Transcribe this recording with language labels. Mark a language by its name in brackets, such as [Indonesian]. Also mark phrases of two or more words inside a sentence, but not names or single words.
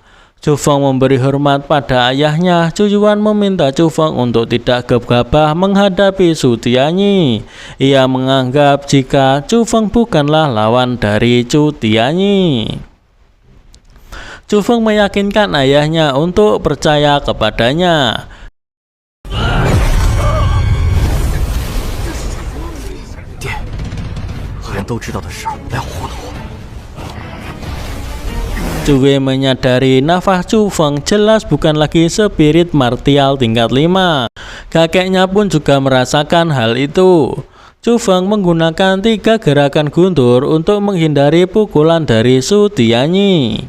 [Indonesian] Chu Feng memberi hormat pada ayahnya. Chu Yuan meminta Chu Feng untuk tidak gegabah menghadapi Su Tianyi. Ia menganggap jika Chu Feng bukanlah lawan dari Su Tianyi. Chu Feng meyakinkan ayahnya untuk percaya kepadanya. [Chinese] 爹，人都知道的事来糊弄我。 [Indonesian] Chu Wei menyadari nafas Chu Feng jelas bukan lagi [English] spirit martial [Indonesian] tingkat 5. Kakeknya pun juga merasakan hal itu. Chu Feng menggunakan 3 gerakan guntur untuk menghindari pukulan dari Su Tianyi.